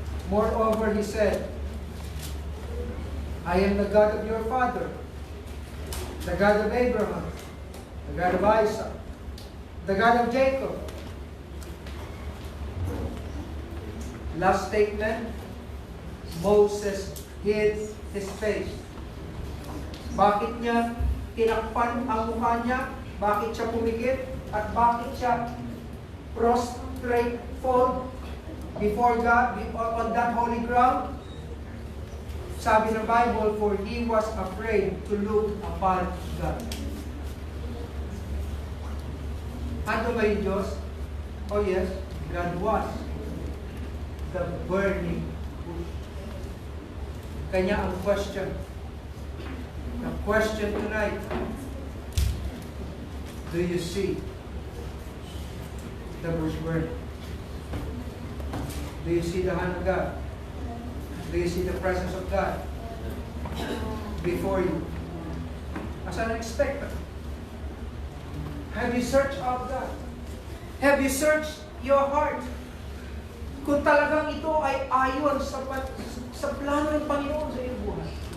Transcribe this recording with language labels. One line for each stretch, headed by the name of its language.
English: Moreover, he said, I am the God of your father, the God of Abraham, the God of Isaac, the God of Jacob. Last statement, Moses hid his face.
Filipino: Bakit niya tinakpan ang mukha niya? Bakit siya pumikit? At bakit siya
English: prostrate, fall before God, on that holy ground?
Filipino: Sabi ng
English: Bible, for he was afraid to look upon God.
Filipino: Ano ba yung Diyos?
English: Oh yes, God was the burning bush.
Filipino: Kanya ang
English: question. The question tonight, do you see the bush burning? Do you see the hand of God? Do you see the presence of God before you? As an expectant. Have you searched out God? Have you searched your heart?
Filipino: Kung talagang ito ay ayon sa plano ng Panginoon sa iyong buhay.